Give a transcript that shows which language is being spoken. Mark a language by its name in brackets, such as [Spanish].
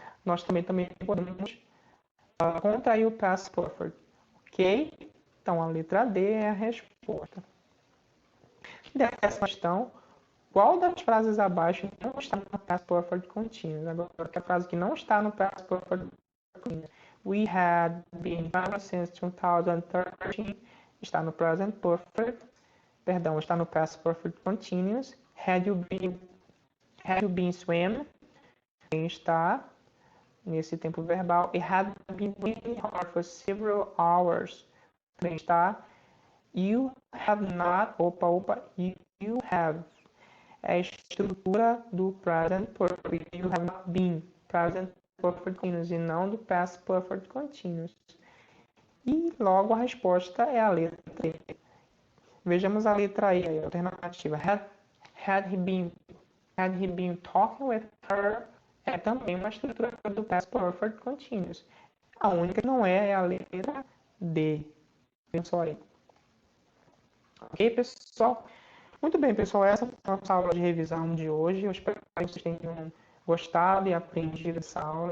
[Portuguese] Nós também podemos contrair o past perfect, ok? Então a letra D é a resposta. Dessa questão, qual das frases abaixo não está no past perfect continuous? Agora, que a frase que não está no past perfect continuous. [English] We had been traveling since 2013 [Portuguese] está no [English] present perfect. [Portuguese] Perdão, está no past perfect continuous. [English] Had you been swimming? [Portuguese] Está nesse tempo verbal. [English] It had been raining hard for several hours. [Portuguese] Também está. [English] You have not. You have. [Portuguese] É a estrutura do present perfect. [English] You have not been. [Portuguese] Present perfect continuous e não do past perfect continuous. E logo a resposta é a letra E. Vejamos a letra E, a alternativa. [English] Had he been talking with her? [Portuguese] É também uma estrutura do past perfect continuous. A única que não é a letra D. Vejam só aí. Ok, pessoal? Muito bem, pessoal. Essa é a nossa aula de revisão de hoje. Eu espero que vocês tenham gostado e aprendido essa aula.